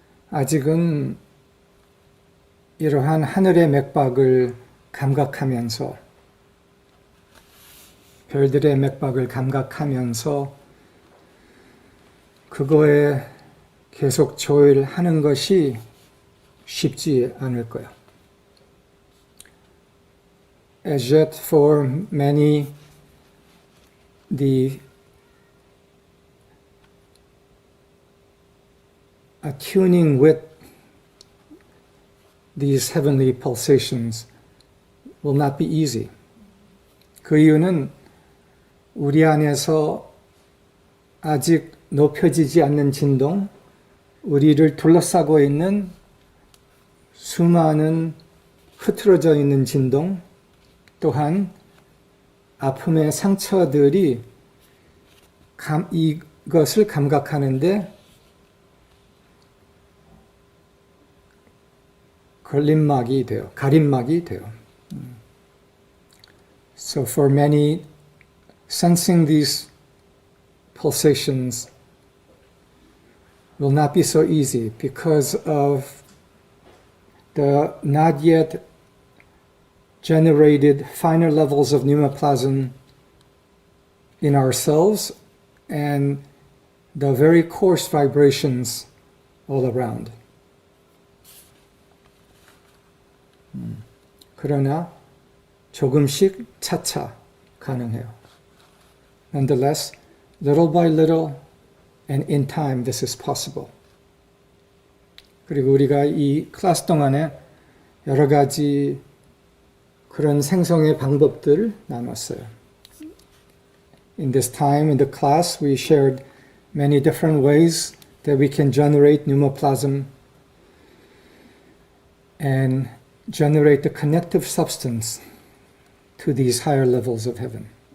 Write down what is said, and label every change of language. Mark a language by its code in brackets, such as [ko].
[ko] 아직은 이러한 하늘의 맥박을 감각하면서 별들의 맥박을 감각하면서 그거에 계속 조율하는 것이 쉽지 않을 거야. [en] As yet for many, the attuning with these heavenly pulsations will not be easy. [ko] 그 이유는 우리 안에서 아직 높여지지 않는 진동, 우리를 둘러싸고 있는 수많은 흐트러져 있는 진동, 또한 아픔의 상처들이 이것을 감각하는데 걸림막이 돼요. 가림막이 돼요. [en] So for many, sensing these pulsations will not be so easy because of the not yet generated finer levels of pneumoplasm in ourselves and the very coarse vibrations all around. [ko] 그러나 조금씩 차차 가능해요. [en] Nonetheless, little by little and in time this is possible. [ko] 그리고 우리가 이 클래스 동안에 여러 가지 그런 생성의 방법들을 나눴어요. [en] In this time in the class we shared many different ways that we can generate pneumoplasm and generate the connective substance to these higher levels of heaven.